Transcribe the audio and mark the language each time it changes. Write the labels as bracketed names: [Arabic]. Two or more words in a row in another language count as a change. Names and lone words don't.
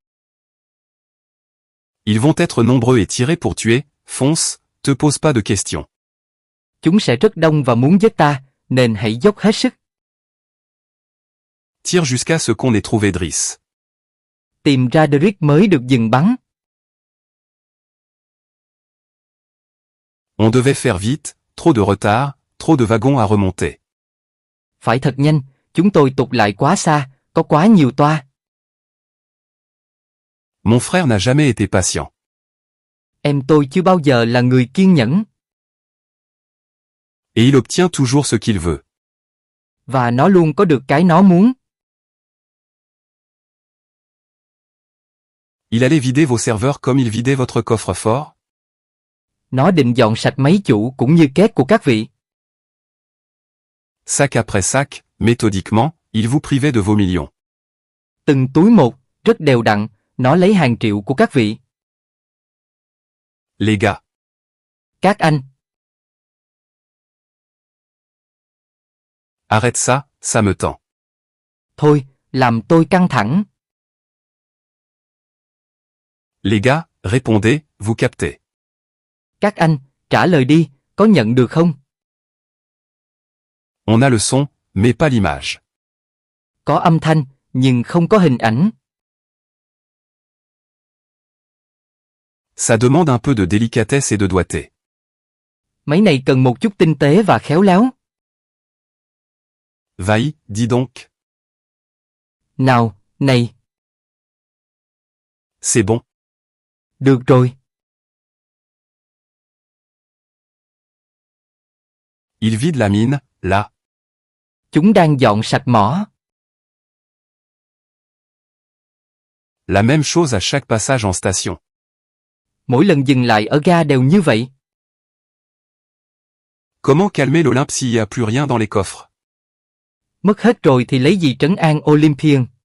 [French] Ils vont être nombreux et tirés pour tuer, fonce, te pose pas de questions. [Vietnamese] Chúng sẽ rất đông và muốn giết ta, nên hãy dốc hết sức. [French] Tire jusqu'à ce qu'on ait trouvé Driss. [Vietnamese] Tìm ra Derrick mới được dừng bắn. [French] On devait faire vite, trop de retard, trop de wagons à remonter. [Vietnamese] Phải thật nhanh, chúng tôi tụt lại quá xa, có quá nhiều toa. [French] Mon frère n'a jamais été patient. [Vietnamese] Em tôi chưa bao giờ là người kiên nhẫn. [French] Et il obtient toujours ce qu'il veut. [Vietnamese] Và nó luôn có được cái nó muốn. [French] Il allait vider vos serveurs comme il vidait votre coffre-fort? [Vietnamese] Nó định dọn sạch máy chủ cũng như két của các vị. [French] Sac après sac, méthodiquement, il vous privait de vos millions. [Vietnamese] Từng túi một, rất đều đặn, nó lấy hàng triệu của các vị. [French] Les gars. [Vietnamese] Các anh, [French] Arrête ça me tend. [Vietnamese] thôi, làm tôi căng thẳng. [French] Les gars, répondez, vous captez. [Vietnamese] Các anh, trả lời đi, có nhận được không? [French] On a le son, mais pas l'image. [Vietnamese] Có âm thanh, nhưng không có hình ảnh. [French] Ça demande un peu de délicatesse et de doigté. [Vietnamese] Máy này cần một chút tinh tế và khéo léo. [French] Vaï, dis donc. [Vietnamese] Nào, này, [French] C'est bon. [Vietnamese] được rồi. [French] Il vide la mine, là. [Vietnamese] Chúng đang dọn sạch mỏ. [French] La même chose à chaque passage en station. [Vietnamese] Mỗi lần dừng lại ở ga đều như vậy. [French] Comment calmer l'Olympe s'il n'y a plus rien dans les coffres? [Vietnamese] Mất hết rồi thì lấy gì trấn an Olympian?